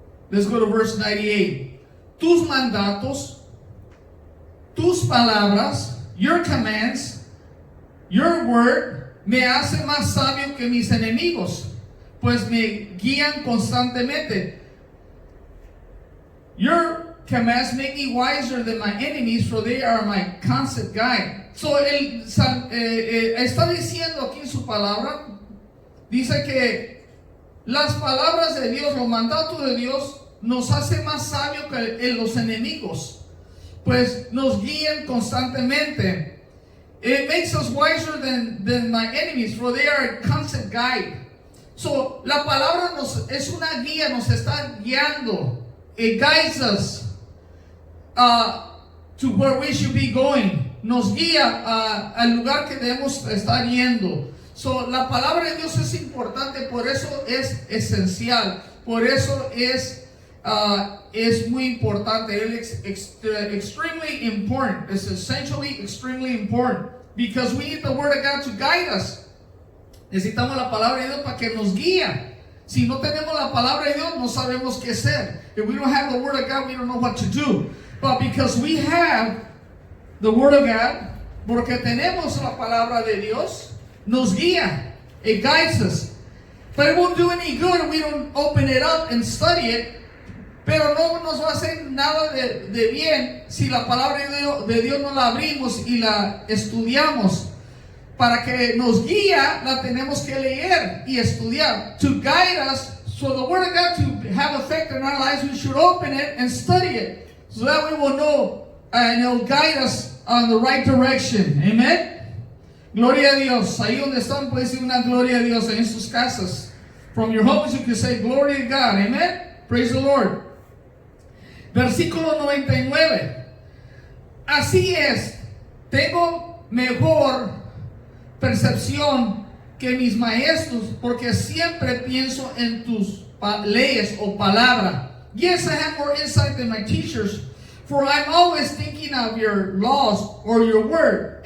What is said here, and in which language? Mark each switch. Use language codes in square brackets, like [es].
[en] Let's go to verse 98. [es] Tus mandatos, tus palabras, [en] your commands, your word, [es] me hace más sabio que mis enemigos, pues me guían constantemente. [en] Your commands make me wiser than my enemies, for they are my constant guide. [es] So, está diciendo aquí en su palabra, dice que las palabras de Dios, los mandatos de Dios, nos hace más sabio que los enemigos, pues nos guían constantemente. [en] It makes us wiser than my enemies, for they are a constant guide. [es] So, la palabra es una guía, nos está guiando. [en] It guides us to where we should be going. [es] Nos guía al lugar que debemos estar yendo. So, la palabra de Dios es importante, por eso es esencial, por eso es muy importante. [en] It's extremely important. It's essentially extremely important because we need the Word of God to guide us. [es] Necesitamos la palabra de Dios para que nos guíe. Si no tenemos la palabra de Dios, no sabemos qué hacer. [en] If we don't have the Word of God, we don't know what to do. But because we have the Word of God, [es] porque tenemos la palabra de Dios, nos guía. [en] It guides us. But it won't do any good if we don't open it up and study it. [es] Pero no nos va a hacer nada de bien si la palabra de Dios no la abrimos y la estudiamos. Para que nos guía, la tenemos que leer y estudiar. [en] To guide us, so the Word of God to have effect in our lives, we should open it and study it. So that we will know and it will guide us on the right direction. [es] Amen. Gloria a Dios. Ahí donde están puede decir una gloria a Dios en sus casas. [en] From your homes you can say glory to God. Amen. Praise the Lord. [es] Versículo 99. Así es, tengo mejor percepción que mis maestros, porque siempre pienso en tus leyes o palabra. [en] Yes, I have more insight than my teachers, for I'm always thinking of your laws or your word.